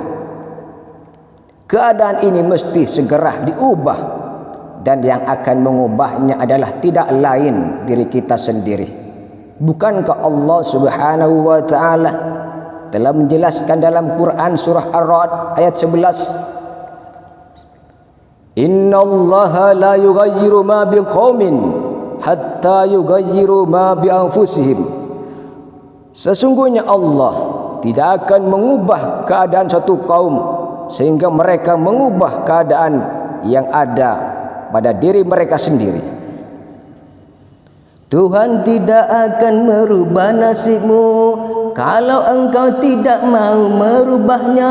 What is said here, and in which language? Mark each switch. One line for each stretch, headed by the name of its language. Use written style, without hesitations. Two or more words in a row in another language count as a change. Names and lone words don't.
Indonesian: Keadaan ini mesti segera diubah, dan yang akan mengubahnya adalah tidak lain diri kita sendiri. Bukankah Allah
Arabic: سبحانه وتعالى
Indonesian: telah menjelaskan dalam Quran surah Ar-Ra'd ayat 11,
Arabic: إن الله لا يغير ما بقوم حتى يغيروا ما بأنفسهم.
Indonesian: Sesungguhnya Allah tidak akan mengubah keadaan satu kaum sehingga mereka mengubah keadaan yang ada pada diri mereka sendiri. Tuhan tidak akan merubah nasibmu kalau engkau tidak mau merubahnya.